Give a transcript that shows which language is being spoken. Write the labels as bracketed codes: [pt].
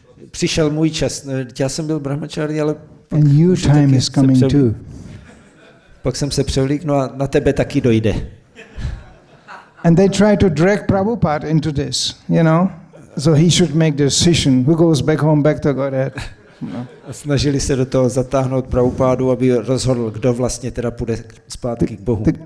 [cs] Přišel můj čas, no, já jsem byl brahmachari, ale [en] And your time is coming too. [cs] Pak jsem se převlík, no a na tebe taky dojde. [en] And they try to drag Prabhupada into this, you know, so he should make the decision who goes back home, back to Godhead. [cs] No. A snažili se do toho zatáhnout Prabhupádu, aby rozhodl, kdo vlastně teda půjde zpátky k Bohu.